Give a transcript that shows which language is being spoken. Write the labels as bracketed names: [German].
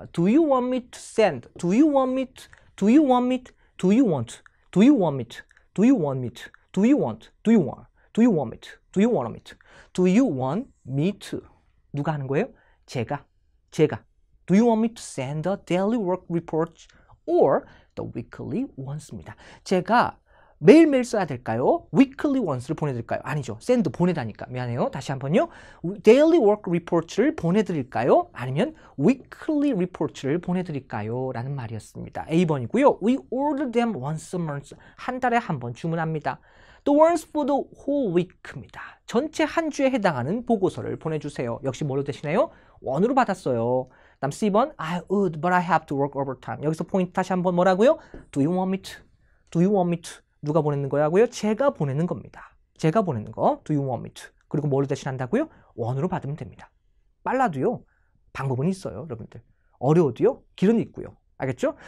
[English] Do you want me to send? Do you want me to? Do you want me to? Do you want? Do you want me to? Do you want me to? Do you want? Do you want? Do you want me to? Do you want me to? Do you want me to? [Korean] 누가 하는 거예요? 제가. [English] Do you want me to send the daily work reports or the weekly ones [Korean] 입니다. 제가 매일매일 써야 될까요? [English] weekly ones [Korean] 를 보내드릴까요? 아니죠. send 보내다니까. 미안해요. 다시 한번요. [English] daily work reports를 [Korean] 보내드릴까요? [English] 아니면 weekly reports를 [Korean] 보내드릴까요? 라는 말이었습니다. A번이고요. [English] We order them once a month. [Korean] 한 달에 한 번 주문합니다. [English] The ones for the whole week [Korean] 입니다. 전체 한 주에 해당하는 보고서를 보내주세요. 역시 뭘로 되시나요? 원으로 받았어요. 다음 C번 [English] I would, but I have to work overtime. [Korean] 여기서 포인트 다시 한번 뭐라고요? [English] Do you want me to? Do you want me to? [Korean] 누가 보내는 거라고요? 제가 보내는 겁니다. 제가 보내는 거. [English] Do you want me to? [Korean] 그리고 뭐로 대신한다고요? 원으로 받으면 됩니다. 빨라도요. 방법은 있어요. 여러분들. 어려워도요. 길은 있고요. 알겠죠?